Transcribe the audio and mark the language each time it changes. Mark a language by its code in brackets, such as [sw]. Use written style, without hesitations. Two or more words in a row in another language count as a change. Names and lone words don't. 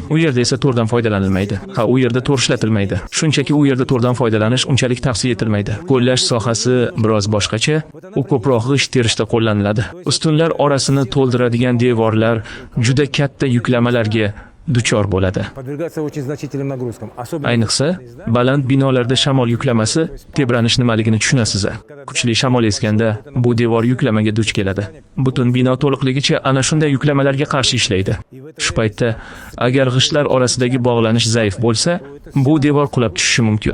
[uz] U yerda esa to'rdan foydalanilmaydi. U yerda to'r ishlatilmaydi. Shunchaki u yerda to'rdan foydalanish unchalik tavsiya etilmaydi. Qo'llash sohasi biroz boshqacha. U ko'proq g'isht terishda qo'llaniladi. Ustunlar orasini to'ldiradigan devorlar juda katta yuklamalarga duchor bo'ladi. [ru] подвергается очень значительным нагрузкам. Особенно [uz] Ayniqsa, baland binolarda shamol yuklamasi tebranish nimaligini tushunasiz. Kuchli shamol esganda bu devor yuklamaga duch keladi. Butun bino to'liqligicha ana shunday yuklamalarga qarshi ishlaydi. Shu paytda agar g'ishtlar orasidagi bog'lanish zaif bo'lsa, bu devor qulab tushishi mumkin.